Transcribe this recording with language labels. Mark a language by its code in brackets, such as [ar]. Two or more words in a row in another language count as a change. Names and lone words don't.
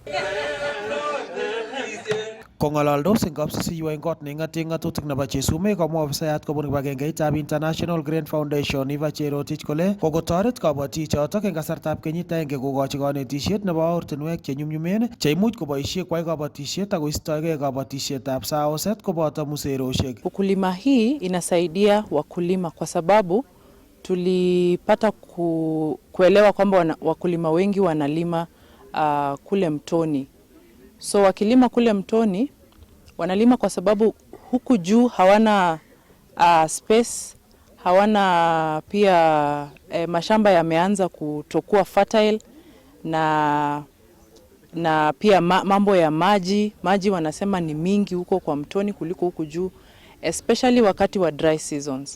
[kln] Kong'alaldos eng kapsisiyo eng kot neing'ate ng'atutik nebo Chesume komwa ofisayat kobun kibagengeitab International Crane Foundation Eva Cherotich kole kokotoret kabatik chotok eng kasartab kenyit agenge kokochi kanetisiet nebo ortinwek chenyumnyumen cheimuch koboisie kwai kabatisiet ak koistoegei kabatisietab saoset koboto muserosiek. [sw] Ukulima hii inasaidia wakulima kwa sababu tulipata kuelewa kwamba wakulima wengi wanalima kule mtoni. So wakilima kule mtoni, wanalima kwa sababu huku juu hawana space, hawana pia mashamba yameanza kutokuwa fertile, na pia mambo ya maji wanasema ni mingi huko kwa mtoni kuliko huku juu, especially wakati wa [en] dry seasons.